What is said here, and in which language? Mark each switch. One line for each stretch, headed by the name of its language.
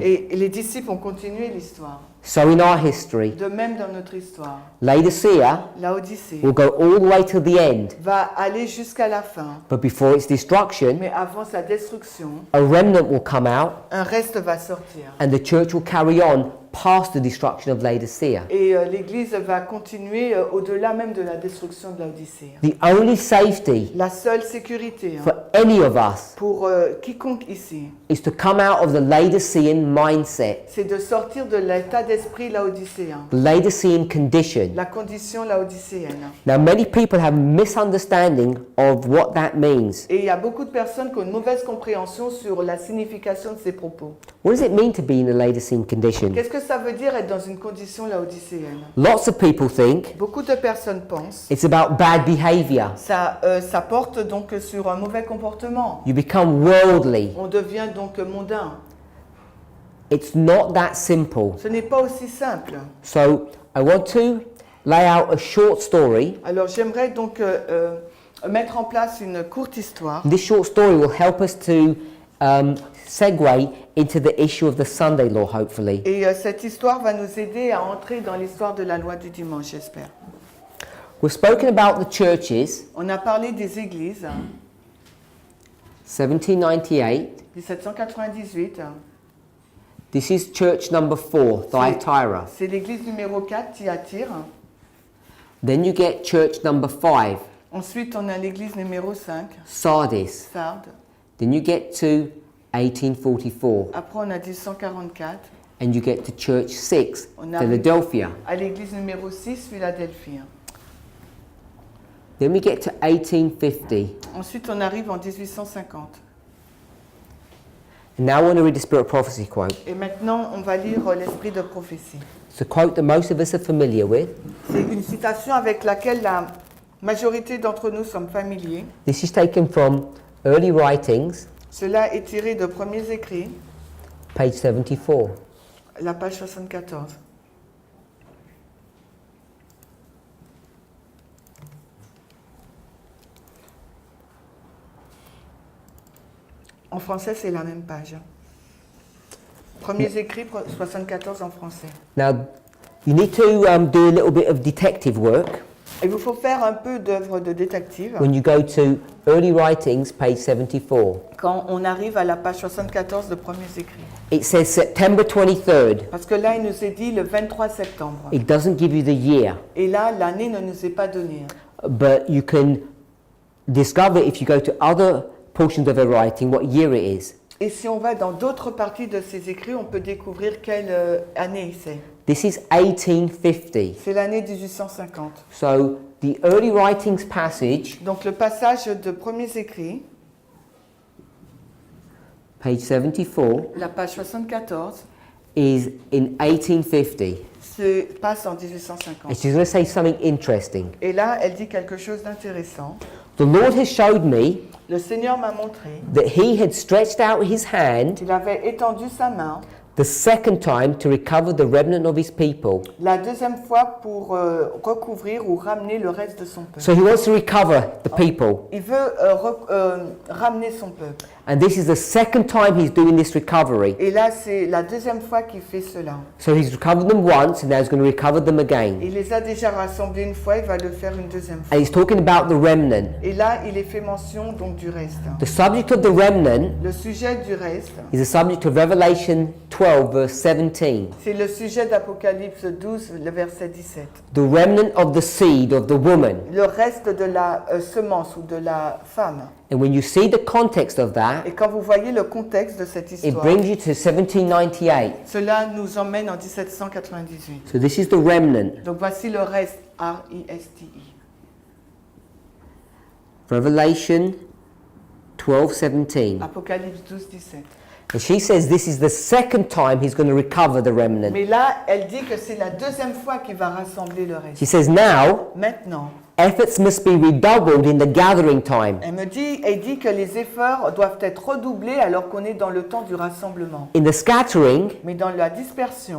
French: Et les disciples ont continué l'histoire.
English: So in our history,
French: De même dans notre histoire,
English: Laodicea
French: Laodicée
English: will go all the way to the end,
French: va aller jusqu'à la fin.
English: but before its destruction,
French: Mais avant sa destruction,
English: a remnant will come out
French: un reste va sortir.
English: and the church will carry on past the destruction of Laodicea.
French: Et l'Église va continuer au-delà même de la destruction de Laodicée.
English: The only safety
French: La seule sécurité
English: for any of us
French: pour quiconque ici,
English: is to come out of the Laodicean mindset,
French: c'est de sortir de l'état d'esprit laodicéen,
English: the Laodicean condition.
French: la condition laodicéenne.
English: Now, many people have misunderstanding of what that means.
French: Et il y a beaucoup de personnes qui ont une mauvaise compréhension sur la signification de ces propos.
English: What does it mean to be in a Laodicean condition?
French: Qu'est-ce que ça veut dire être dans une condition laodicéenne?
English: Lots of people think
French: Beaucoup de personnes pensent
English: it's about bad behavior.
French: ça porte donc sur un mauvais comportement.
English: You become worldly.
French: On devient donc mondain.
English: It's not that simple.
French: Ce n'est pas aussi simple.
English: So, I want to lay out a short story.
French: Alors j'aimerais donc mettre en place une courte histoire.
English: This short story will help us to segue into the issue of the Sunday law, hopefully.
French: Et cette histoire va nous aider à entrer dans l'histoire de la loi du dimanche, j'espère.
English: We've spoken about the churches,
French: On a parlé des églises,
English: 1798.
French: 1798.
English: This is church number 4, Thyatira.
French: C'est l'église numéro 4, Thyatire.
English: Then you get church number 5,
French: Ensuite, on a l'église numéro 5,
English: Sardis.
French: Sardes.
English: Then you get to 1844,
French: Après, on a 1844.
English: and you get to church 6,
French: On a-
English: Philadelphia.
French: À l'église numéro 6, Philadelphie.
English: Then we get to 1850.
French: Ensuite, on arrive en 1850.
English: And now I want to read the Spirit of Prophecy quote.
French: Et maintenant, on va lire l'esprit de prophétie.
English: It's a quote that most of us are familiar with.
French: C'est une citation avec laquelle la majorité d'entre nous sommes familiers.
English: This is taken from early writings,
French: Cela est tiré de premiers écrits,
English: page 74.
French: la page 74. En français, c'est la même page. Premiers écrits, 74 en français.
English: Now, you need to do a little bit of detective work
French: Il vous faut faire un peu d'œuvre de détective.
English: when you go to early writings, page 74.
French: Quand on arrive à la page 74 de premiers écrits.
English: It says September 23rd.
French: Parce que là, il nous est dit le 23 septembre.
English: It doesn't give you the year,
French: Et là, l'année ne nous est pas donnée.
English: but you can discover if you go to other portions of her writing what year it is.
French: Et si on va dans d'autres parties de ces écrits, on peut découvrir quelle année c'est.
English: This is 1850.
French: C'est l'année 1850.
English: So the early writings passage,
French: Donc le passage de premiers écrits,
English: page 74,
French: la page 74,
English: is in 1850.
French: se passe en 1850.
English: And she's going to say something interesting.
French: Et là, elle dit quelque chose d'intéressant.
English: The Lord has showed me
French: Le Seigneur m'a montré
English: that he had stretched out his hand
French: qu'il avait étendu sa main
English: the second time to recover the remnant of his people.
French: la deuxième fois pour recouvrir ou ramener le reste de son peuple.
English: So he wants to recover the people.
French: Il veut ramener son peuple.
English: And this is the second time he's doing this recovery.
French: Et là, c'est la deuxième fois qu'il fait cela.
English: So he's recovered them once and now he's going to recover them again.
French: Il les a déjà rassemblés une fois, il va le faire une deuxième fois.
English: And he's talking about the remnant.
French: Et là, il est fait mention donc du reste.
English: The subject of the remnant
French: Le sujet du reste,
English: is the subject of Revelation 12, verse 17.
French: c'est le sujet d'Apocalypse 12, le verset 17.
English: The remnant of the seed of the woman.
French: Le reste de la semence ou de la femme.
English: And when you see the context of that,
French: Et quand vous voyez le contexte de cette
English: it
French: histoire,
English: brings you to 1798.
French: cela nous emmène en 1798.
English: So this is the remnant.
French: Donc voici le reste, R-I-S-T-I.
English: Revelation 12:17.
French: Apocalypse 12, 17.
English: And she says this is the second time he's going to recover the remnant.
French: Mais là, elle dit que c'est la deuxième fois qu'il va rassembler le reste.
English: She says now
French: Maintenant,
English: efforts must be redoubled in the gathering time.
French: elle dit que les efforts doivent être redoublés alors qu'on est dans le temps du rassemblement.
English: In the scattering,
French: Mais dans la dispersion,